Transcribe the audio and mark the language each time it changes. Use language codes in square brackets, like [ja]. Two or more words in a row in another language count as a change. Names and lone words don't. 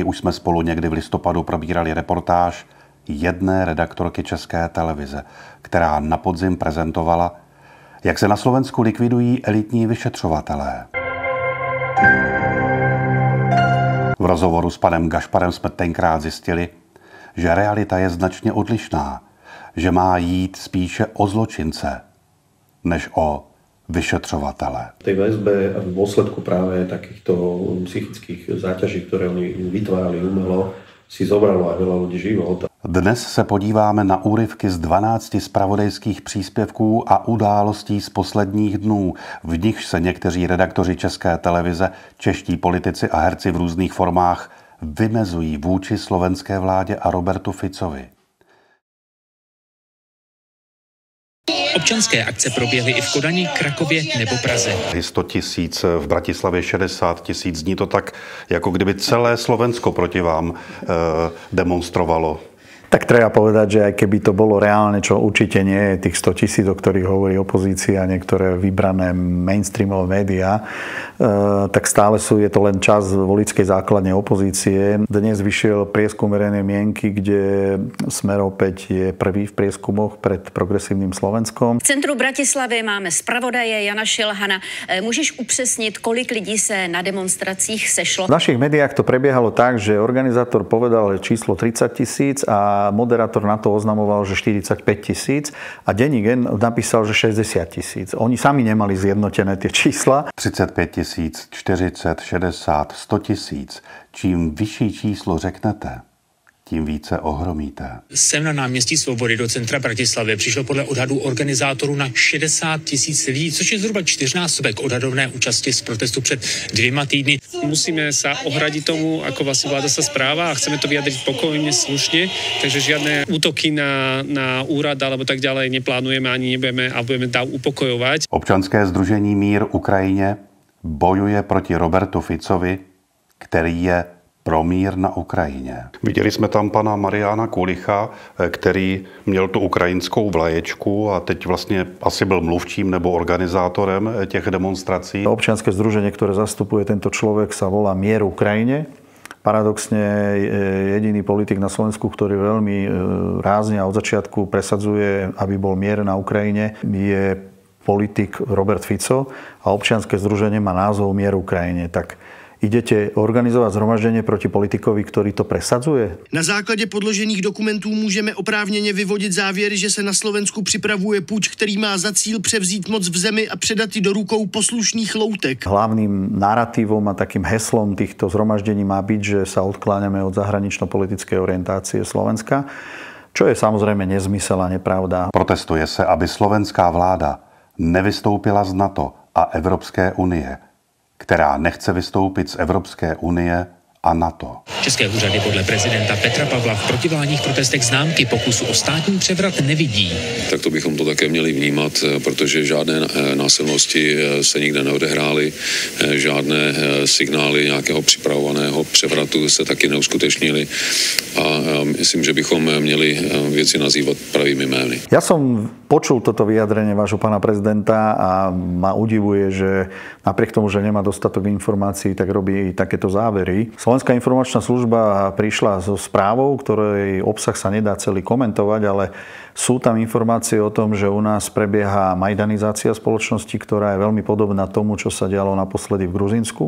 [cs] Už jsme spolu někdy v listopadu probírali reportáž jedné redaktorky České televize, která na podzim prezentovala, jak se na Slovensku likvidují elitní vyšetřovatelé. V rozhovoru s panem Gašparem jsme tenkrát zjistili, že realita je značně odlišná, že má jít spíše o zločince, než o vyšetřovatele. [sk] V tej väzbe a v dôsledku práve takýchto psychických záťaží, ktoré oni vytvárali umelo, si zobralo aj veľa ľudí život. [cs] Dnes se podíváme na úryvky z 12 zpravodajských příspěvků a událostí z posledních dnů, v nichž se někteří redaktoři České televize, čeští politici a herci v různých formách vymezují vůči slovenské vládě a Robertu Ficovi. Občanské akce proběhly i v Kodani, Krakově nebo Praze. 100 000, v Bratislavě 60 000. Zní to tak, jako kdyby celé Slovensko proti vám demonstrovalo. [sk] Tak treba povedať, že aj keby to bolo reálne, čo určite nie je tých 100 000, o ktorých hovorí opozícia a niektoré vybrané mainstreamové médiá, tak stále je to len čas voličskej základne opozície. Dnes vyšiel prieskum verejnej mienky, kde Smer opäť je prvý v prieskumoch pred progresívnym Slovenskom. [cs] V centru Bratislavy máme zpravodaje Jana Šilhana. Můžeš upřesnit, kolik lidí se na demonstracích sešlo? [sk] V našich médiách to prebiehalo tak, že organizátor povedal číslo 30 000 a moderátor na to oznamoval, že 45 000 a denník N napísal, že 60 000. Oni sami nemali zjednotené tie čísla. 35 000, 40, 60, 100 000. [cs] Čím vyšší číslo řeknete, tím více ohromíte. Sem na náměstí Svobody do centra Bratislavy přišlo podle odhadů organizátorů na 60 000 lidí, což je zhruba 4násobek odhadovné účasti z protestu před 2 týdny. [sk] Musíme sa ohradiť tomu, ako vlastne vláda sa správa a chceme to vyjadriť pokojne, slušne, takže žiadne útoky na úrad alebo tak ďalej neplánujeme ani nebudeme a budeme upokojovať. [cs] Občanské sdružení Mír Ukrajině bojuje proti Robertu Ficovi, který je pro mír na Ukrajině. Viděli jsme tam pana Mariána Kulicha, který měl tu ukrajinskou vlaječku a teď vlastně asi byl mluvčím nebo organizátorem těch demonstrací. [sk] Občianske združenie, ktoré zastupuje tento človek, sa volá Mier Ukrajine. Paradoxne jediný politik na Slovensku, ktorý veľmi rázne a od začiatku presadzuje, aby bol mier na Ukrajine, je politik Robert Fico a občianske združenie má názov Mier Ukrajine. Tak idete organizovať zhromaždenie proti politikovi, ktorý to presadzuje? [cs] Na základě podložených dokumentů můžeme oprávněně vyvodit závěry, že se na Slovensku připravuje puč, který má za cíl převzít moc v zemi a předat ji do rukou poslušných loutek. [sk] Hlavným naratívom a takým heslom týchto zhromaždení má byť, že sa odkláňame od zahranično-politickej orientácie Slovenska, čo je samozrejme nezmysel a nepravda. [cs] Protestuje se, aby slovenská vláda nevystoupila z NATO a Evropské unie, která nechce vystoupit z Evropské unie a NATO. České úřady podle prezidenta Petra Pavla v protivládních protestech známky pokusu o státní převrat nevidí. Tak to bychom to také měli vnímat, protože žádné násilnosti se nikde neodehrály, žádné signály nějakého připravovaného převratu se taky neuskutečnili a myslím, že bychom měli věci nazývat pravými jmény. [sk] Ja som počul toto vyjadrenie vášho pána prezidenta a ma udivuje, že napriek tomu, že nemá dostatok informácií, tak robí takéto závery. Slovenská informačná služba prišla so správou, ktorej obsah sa nedá celý komentovať, ale sú tam informácie o tom, že u nás prebieha majdanizácia spoločnosti, ktorá je veľmi podobná tomu, čo sa dialo naposledy v Gruzínsku.